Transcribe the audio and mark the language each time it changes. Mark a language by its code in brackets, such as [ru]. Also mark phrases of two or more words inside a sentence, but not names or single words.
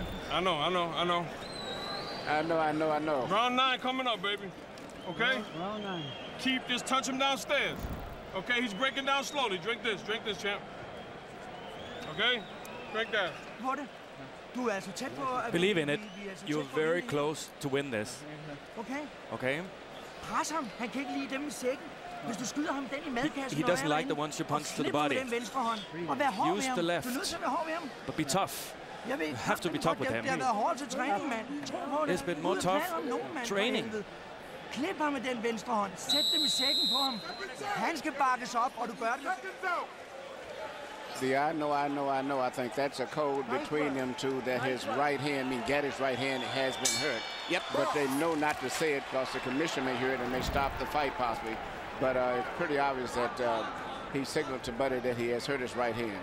[en] I know. Round 9 coming up, baby. Okay? Round 9. Just touch him downstairs. Okay, he's breaking down slowly. Drink this, champ. Okay? Drink that. Believe in it. You're very close to win this. Okay. Okay? [da] Pres ham. Han kan ikke lide dem i sækken. Hvis du skyder ham den i madkassen, [en] He doesn't like the ones you punch to the body. Use the left. But be tough. You have to be tough with him. It's been more tough training. [da] Klip ham med den venstre hånd. Sæt dem i sækken på ham. Han skal bakkes op, og du gør det. [en] See, I know. I think that's a code between them two that his right hand, Gatti's right hand has been hurt. Yep. But they know not to say it because the commission may hear it and they stop the fight possibly. But it's pretty obvious that he signaled to Buddy that he has hurt his right hand.